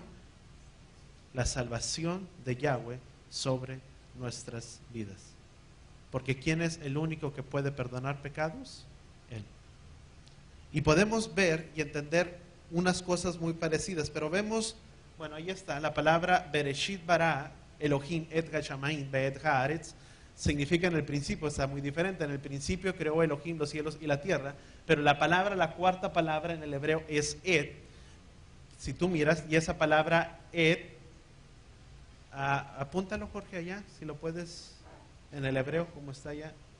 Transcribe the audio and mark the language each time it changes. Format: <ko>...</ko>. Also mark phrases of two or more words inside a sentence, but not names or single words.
<es>La salvación de Yahweh sobre nuestras vidas. Porque ¿quién es el único que puede perdonar pecados? Él. Y podemos ver y entender unas cosas muy parecidas, pero vemos, bueno, ahí está, la palabra</es> <he>בראשית ברא אלהים את השמים ואת הארץ,</he> <es>significa en el principio, está muy diferente. En el principio creó Elohim los cielos y la tierra, pero la palabra, la cuarta palabra en el hebreo es et. Si tú miras, y esa palabra et, apúntalo Jorge allá, si lo puedes, en el hebreo, como está allá.</es>